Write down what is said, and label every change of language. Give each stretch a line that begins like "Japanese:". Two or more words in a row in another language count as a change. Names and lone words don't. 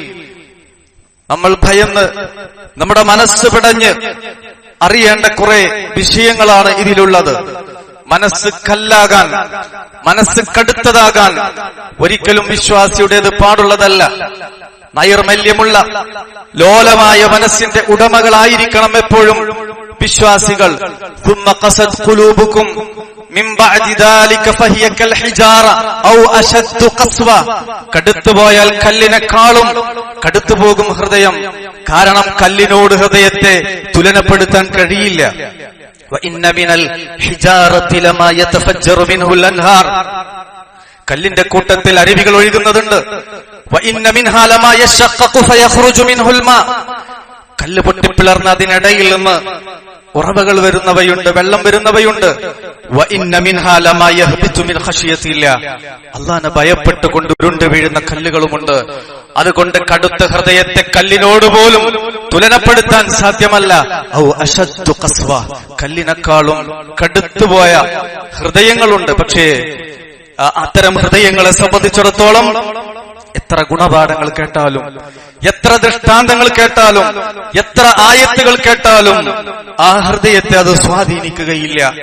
Malayalam: നമ്മൾ ഭയന്ന് നമ്മുടെ മനസ്സ് പിടഞ്ഞ് അറിയേണ്ട കുറെ വിഷയങ്ങളാണ് ഇതിലുള്ളത്. മനസ്സ് കല്ലാകാൻ, മനസ്സ് കടുത്തതാകാൻ ഒരിക്കലും വിശ്വാസിയുടേത് പാടുള്ളതല്ല. നൈർമല്യമുള്ള ലോലമായ മനസ്സിന്റെ ഉടമകളായിരിക്കണം എപ്പോഴും വിശ്വാസികൾ.
Arabic: ثم قست قلوبكم من بعد ذلك فهي كالحجارة أو أشد قسوة.
Malayalam: കടുത്തുപോയാൽ കല്ലിനെക്കാളും കടുത്തുപോകും ഹൃദയം. കാരണം കല്ലിനോട് ഹൃദയത്തെ തുലനപ്പെടുത്താൻ കഴിയില്ല.
Arabic: وإن من الحجارة لما يتفجر منه الأنهار.
Malayalam: കല്ലിന്റെ കൂട്ടത്തിൽ അരുവികൾ ഒഴുകുന്നതുണ്ട്.
Arabic: وإن منها لما يشقق فيخرج منه الماء.
Malayalam: കല്ല് പൊട്ടിപ്പിളർന്ന അതിനിടയിൽ നിന്ന് ഉറവകൾ വരുന്നവയുണ്ട്, വെള്ളം വരുന്നവയുണ്ട്.
Arabic: وإن منها لما يهبط من خشية الله.
Malayalam: അല്ലാഹുവിനെ ഭയപ്പെട്ടുകൊണ്ട് ഉരുണ്ട് വീഴുന്ന കല്ലുകളുമുണ്ട്. അതുകൊണ്ട് കടുത്ത ഹൃദയത്തെ കല്ലിനോട് പോലും തുലനപ്പെടുത്താൻ സാധ്യമല്ല.
Arabic: أو أشد قسوة.
Malayalam: കല്ലിനേക്കാളും കടുത്തുപോയ ഹൃദയങ്ങളുണ്ട്. പക്ഷേ അത്തരം ഹൃദയങ്ങളെ സംബന്ധിച്ചിടത്തോളം എത്ര ഗുണപാഠങ്ങൾ കേട്ടാലും, എത്ര ദൃഷ്ടാന്തങ്ങൾ കേട്ടാലും, എത്ര ആയത്തുകൾ കേട്ടാലും ആ ഹൃദയത്തെ അത് സ്വാധീനിക്കുകയില്ല.